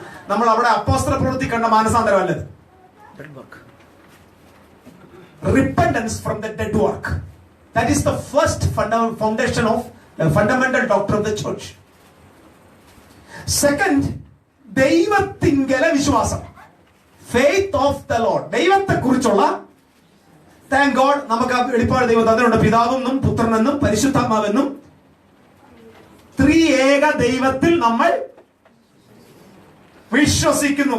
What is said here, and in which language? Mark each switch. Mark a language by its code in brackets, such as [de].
[ml] നമ്മൾ അവിടെ അപ്പോസ്തല പ്രവൃത്തി കണ്ട മാനസാന്തരം അല്ലത്. [en] Repentance from the dead work. That is the first foundation of the fundamental doctrine of the church. Second, [ml] ദൈവത്തിങ്കലെ വിശ്വാസം. [en] Faith of the Lord. [ml] ദൈവത്തെ കുറിച്ചുള്ള, [en] thank God, [ml] നമുക്ക് വെളിപ്പാട് ദൈവം തന്നിട്ടുണ്ട്. പിതാവെന്നും പുത്രനെന്നും പരിശുദ്ധാത്മാവെന്നും ത്രിയേക ദൈവത്തിൽ നമ്മൾ വിശ്വസിക്കുന്നു.